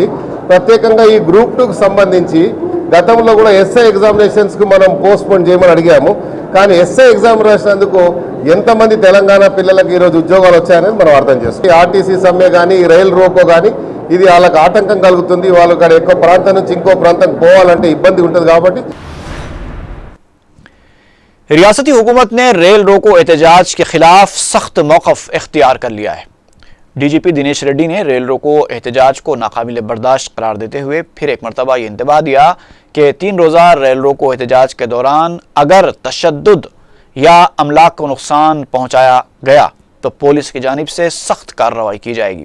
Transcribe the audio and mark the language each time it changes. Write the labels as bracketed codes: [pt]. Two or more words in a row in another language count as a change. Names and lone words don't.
[te] ప్రత్యేకంగా ఈ గ్రూప్ 2కు సంబంధించి గతంలో కూడా SI ఎగ్జామినేషన్స్కి మనం పోస్ట్పోన్ చేయమని అడిగాము, కానీ SI ఎగ్జామ్ రాసినందుకు ఎంతమంది తెలంగాణ పిల్లలకు ఈరోజు ఉద్యోగాలు వచ్చాయనేది మనం అర్థం చేస్తాం। RTC సమ్మె కానీ రైల్ రోకో కానీ ఇది వాళ్ళకి ఆటంకం కలుగుతుంది, వాళ్ళు ఇక్కడ ఎక్కువ ప్రాంతం నుంచి ఇంకో ప్రాంతం పోవాలంటే ఇబ్బంది ఉంటుంది కాబట్టి। [ur] ریاستی حکومت نے ریل روکو احتجاج کے خلاف سخت موقف اختیار کر لیا ہے۔ DGP دنیش ریڈی نے ریل روکو احتجاج کو ناقابل برداشت قرار دیتے ہوئے پھر ایک مرتبہ یہ انتباہ دیا کہ 3 روزہ ریل روکو احتجاج کے دوران اگر تشدد یا املاک کو نقصان پہنچایا گیا تو پولیس کی جانب سے سخت کارروائی کی جائے گی۔